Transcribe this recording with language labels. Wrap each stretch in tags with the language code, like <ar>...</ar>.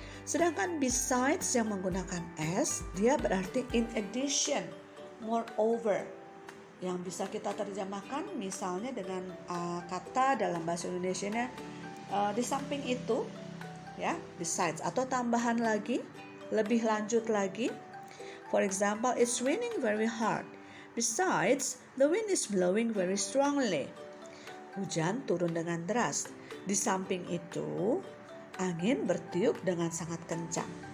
<id>Sedangkan besides yang menggunakan s, dia berarti</id> <en>in addition, moreover.</en> <id>Yang bisa kita terjemahkan misalnya dengan kata dalam bahasa Indonesianya di samping itu, ya, besides, atau tambahan lagi, lebih lanjut lagi.</id> <en>For example, it's raining very hard. Besides, the wind is blowing very strongly.</en> <id>Hujan turun dengan deras. Di samping itu, angin bertiup dengan sangat kencang.</id>